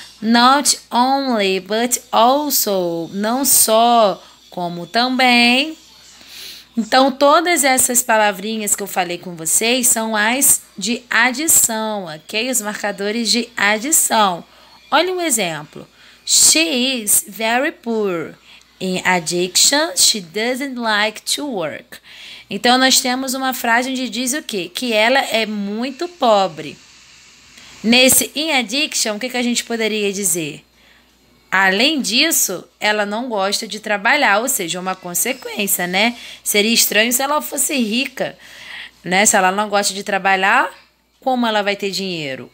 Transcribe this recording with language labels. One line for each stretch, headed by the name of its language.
English: Not only, but also,
Portuguese: não só, como também. Então, todas essas palavrinhas que eu falei com vocês são as de adição, ok? Os marcadores de adição. Olha um exemplo.
English: She is very poor. In addition, she doesn't like to work.
Portuguese: Então, nós temos uma frase onde diz o quê? Que ela é muito pobre. Nesse in addiction, o que a gente poderia dizer? Além disso, ela não gosta de trabalhar, ou seja, uma consequência, né? Seria estranho se ela fosse rica, né? Se ela não gosta de trabalhar, como ela vai ter dinheiro?